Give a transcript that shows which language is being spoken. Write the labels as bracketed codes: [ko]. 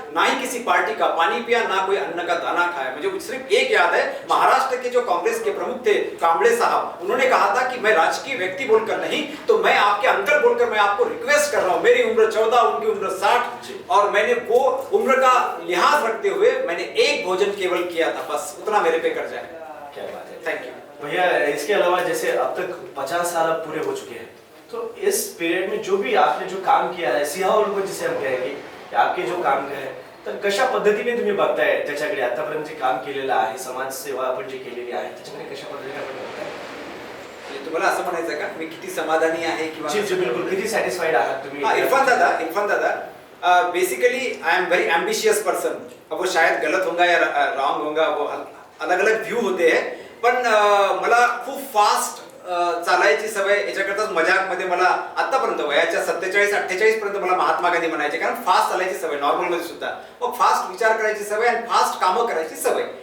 [hi] ना ही किसी पार्टी का पानी पिया, ना कोई अन्न का दाना खाया। मुझे सिर्फ एक याद है, महाराष्ट्र के जो कांग्रेस के प्रमुख थे कांबळे साहब, उन्होंने कहा था कि मैं राजकीय व्यक्ति बोलकर नहीं तो मैं आपके अंकल बोलकर मैं आपको रिक्वेस्ट कर रहा हूं। मेरी उम्र 14, उनकी उम्र 60 और मैंने वो उम्र का लिहाज रखते हुए मैंने एक भोजन केवल किया था, बस उतना मेरे पे कर्जा है। क्या बात है। [en] thank you [hi] भैया, इसके अलावा जैसे अब तक 50 साल अब पूरे हो चुके हैं, तो इस पीरियड में जो भी आपने जो काम किया आहे सिंहावलोकन जिसे हम कहेंगे की आपके जो काम आहे [mr] तर कशा पद्धतीने तुम्ही बघताय त्याच्याकडे आतापर्यंत जे काम केलेलं आहे, समाज सेवा आपण जे केलेली आहे त्याच्याकडे कशा पद्धतीने आपण बघताय? म्हणजे तुम्हाला असं म्हणायचं का मी किती समाधानी आहे किंवा जी जी बिल्कुल, किती सॅटिस्फाईड आहात तुम्ही? [en] इरफान दादा basically I am very ambitious person. [hi] अब वो शायद गलत होगा या रॉन्ग होगा, वो अलग अलग व्यू होते हैं, [mr] पण मला खूप फास्ट चालायची सवय, याच्याकरताच मजाकमध्ये मला आतापर्यंत वयाच्या 47-48 पर्यंत मला महात्मा गांधी म्हणायचे, कारण फास्ट चालायची सवय नॉर्मल मध्ये सुद्धा, मग फास्ट विचार करायची सवय आणि फास्ट कामं करायची सवय।